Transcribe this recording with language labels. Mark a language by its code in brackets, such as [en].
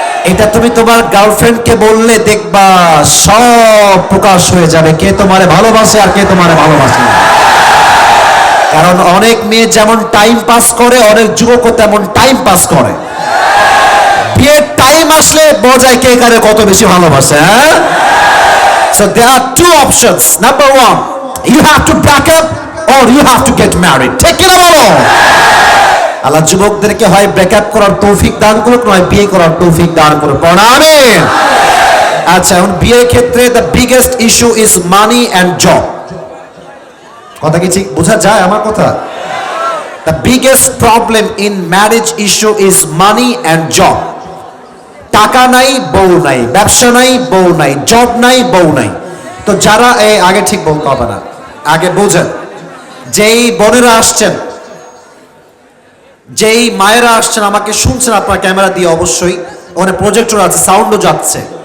[bn] এটা তুমি তোমার গার্লফ্রেন্ডকে বললে দেখবা সব প্রকাশ হয়ে যাবে, কে তোমারে ভালোবাসে আর কে তোমারে ভালোবাসে না। কারণ অনেক মেয়ে যেমন টাইম পাস করে, অনেক যুবকও তেমন টাইম পাস করে। বিয়ের টাইম আসলে বোঝায় কে কারে কত বেশি ভালোবাসে। [en] হ্যাঁ, so there are two options. Number one, you have to break up or you have to get married. [bn] ঠিক কি না বলো? আল্লাহ যুবকদেরকে হয় ব্রেকআপ করার তৌফিক দান করুক, নয় বিয়ে করার তৌফিক দান করুক। আমিন। আচ্ছা, এখন বিয়ের ক্ষেত্রে [en] the biggest issue is money and job. [bn] কথা কি ঠিক বোঝা যায় আমার কথা? [en] The biggest problem in marriage issue is money and job. [bn] টাকা নাই, বউ নাই, ব্যবসা নাই, বউ নাই, জব নাই, বউ নাই। তো যারা আগে ঠিক বলতে হবে না, আগে বোঝেন, যেই বোনেরা আসছেন, যেই মায়েরা আসছেন, আমাকে শুনছেন আপনার ক্যামেরা দিয়ে, অবশ্যই ওখানে প্রজেক্টর আছে, সাউন্ডও যাচ্ছে।